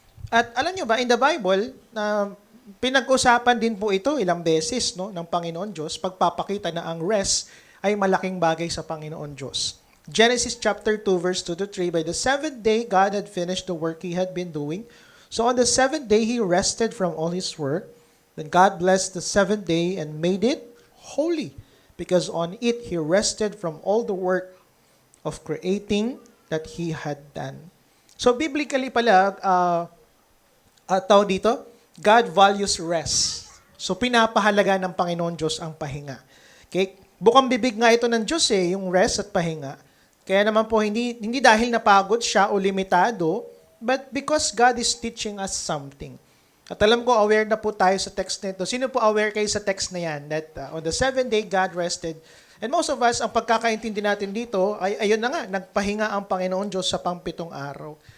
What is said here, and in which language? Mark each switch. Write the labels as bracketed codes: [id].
[tl] At alam nyo ba, in the Bible, pinag-usapan din po ito ilang beses ng Panginoon Diyos, pagpapakita na ang rest ay malaking bagay sa Panginoon Diyos. [en] Genesis chapter 2 verse 2 to 3, by the seventh day, God had finished the work He had been doing. So on the seventh day, He rested from all His work. Then God blessed the seventh day and made it holy, because on it He rested from all the work of creating that He had done. [tl] So biblically pala, tao dito, [en] God values rest. [tl] So pinapahalaga ng Panginoon Diyos ang pahinga. Okay? Bukang bibig nga ito ng Diyos yung rest at pahinga. Kaya naman po, hindi dahil napagod siya o limitado, [en] but because God is teaching us something. [tl] At alam ko, aware na po tayo sa text na ito. Sino po aware kayo sa text na yan? [en] That on the seventh day, God rested. And most of us, [tl] ang pagkakaintindi natin dito, ay ayun na nga, nagpahinga ang Panginoon Diyos sa pang-7 araw.